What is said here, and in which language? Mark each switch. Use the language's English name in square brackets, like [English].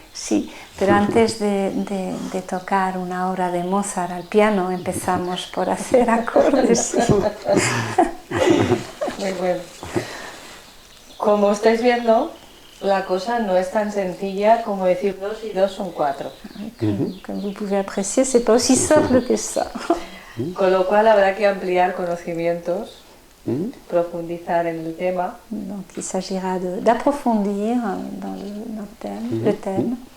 [Spanish] Sí, pero antes de tocar una obra de Mozart al piano empezamos por hacer acordes. Muy bueno. Como estáis viendo, la cosa no es tan sencilla como decir 2 y 2 son 4. [French] Comme vous pouvez apprécier, c'est pas aussi simple que ça. [Spanish] Con lo cual habrá que ampliar conocimientos, profundizar en el tema. [French] Donc il s'agira d'approfondir dans le thème.